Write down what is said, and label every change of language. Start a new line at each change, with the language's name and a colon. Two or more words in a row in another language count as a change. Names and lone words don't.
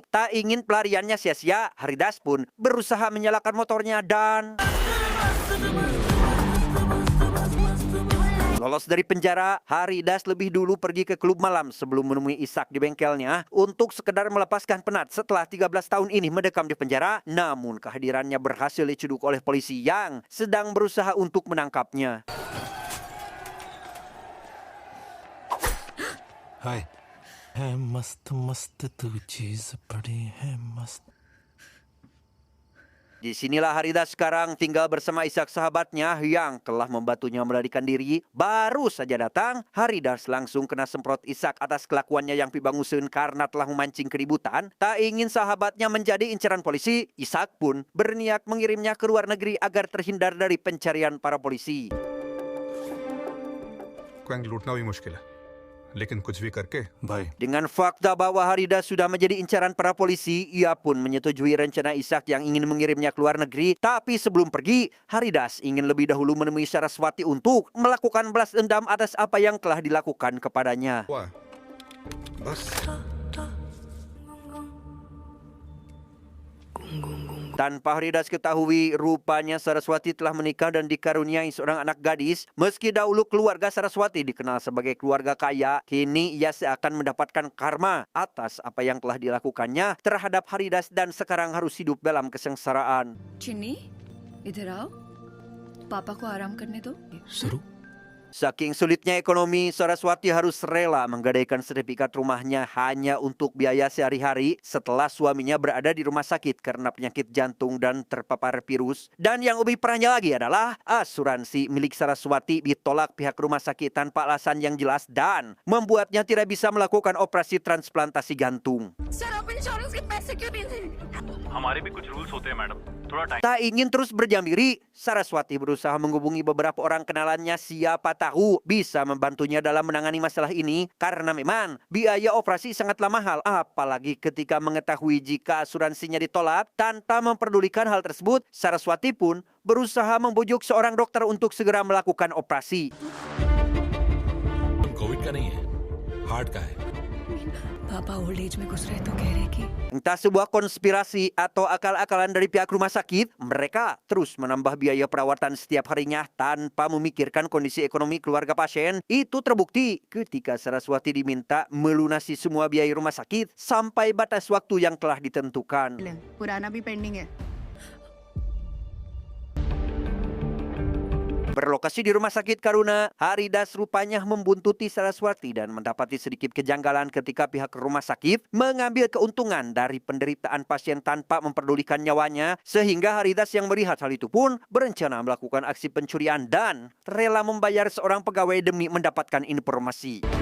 Indonesian: Tak ingin pelariannya sia-sia, Haridas pun berusaha menyalakan motornya dan lolos dari penjara. Haridas lebih dulu pergi ke klub malam sebelum menemui Ishak di bengkelnya untuk sekedar melepaskan penat setelah 13 tahun ini mendekam di penjara. Namun kehadirannya berhasil dicuduk oleh polisi yang sedang berusaha untuk menangkapnya.
Hindi: हाय है मस्त मस्त तू चीज बड़ी है मस्त.
Indonesian: Disinilah Haridas sekarang tinggal bersama Ishak sahabatnya yang telah membantunya melarikan diri. Baru saja datang, Haridas langsung kena semprot Ishak atas kelakuannya yang pibanguseun karena telah memancing keributan. Tak ingin sahabatnya menjadi incaran polisi, Ishak pun berniat mengirimnya ke luar negeri agar terhindar dari pencarian para polisi.
Hindi: क्वैंग लूटना भी मुश्किल है, लेकिन कुछ भी करके भाई
Indonesian: Dengan fakta bahwa Haridas sudah menjadi incaran para polisi, ia pun menyetujui rencana Ishak yang ingin mengirimnya ke luar negeri. Tapi sebelum pergi, Haridas ingin lebih dahulu menemui Saraswati untuk melakukan balas dendam atas apa yang telah dilakukan kepadanya.
Hindi: हुआ बस.
Indonesian: Tanpa Haridas ketahui, rupanya Saraswati telah menikah dan dikaruniai seorang anak gadis. Meski dahulu keluarga Saraswati dikenal sebagai keluarga kaya, kini ia seakan mendapatkan karma atas apa yang telah dilakukannya terhadap Haridas dan sekarang harus hidup dalam kesengsaraan.
Hindi: चिन्नी इधर आओ पापा को आराम करने दो शुरू.
Indonesian: Saking sulitnya ekonomi, Saraswati harus rela menggadaikan sertifikat rumahnya hanya untuk biaya sehari-hari setelah suaminya berada di rumah sakit karena penyakit jantung dan terpapar virus. Dan yang lebih parahnya lagi adalah asuransi milik Saraswati ditolak pihak rumah sakit tanpa alasan yang jelas dan membuatnya tidak bisa melakukan operasi transplantasi jantung.
Hindi: सर आप इंश्योरेंस के पैसे क्यों नहीं दे हमारे भी कुछ रूल्स होते हैं मैडम, थोड़ा टाइम.
Indonesian: Tak ingin terus berdiam diri, Saraswati berusaha menghubungi beberapa orang kenalannya, siapa tahu bisa membantunya dalam menangani masalah ini karena memang biaya operasi sangatlah mahal, apalagi ketika mengetahui jika asuransinya ditolak. Tanpa memperdulikan hal tersebut, Saraswati pun berusaha membujuk seorang dokter untuk segera melakukan operasi.
Hindi: कोविड का नहीं है, हार्ट का है. पापा
English: old age
Hindi: में घुस रहे तो कह रहे कि
Indonesian: Entah sebuah konspirasi atau akal-akalan dari pihak rumah sakit, mereka terus menambah biaya perawatan setiap harinya tanpa memikirkan kondisi ekonomi keluarga pasien. Itu terbukti ketika Saraswati diminta melunasi semua biaya rumah sakit sampai batas waktu yang telah ditentukan.
Hindi: पुराना भी पेंडिंग है.
Indonesian: Berlokasi di Rumah Sakit Karuna, Haridas rupanya membuntuti Saraswati dan mendapati sedikit kejanggalan ketika pihak rumah sakit mengambil keuntungan dari penderitaan pasien tanpa memperdulikan nyawanya, sehingga Haridas yang melihat hal itu pun berencana melakukan aksi pencurian dan rela membayar seorang pegawai demi mendapatkan informasi.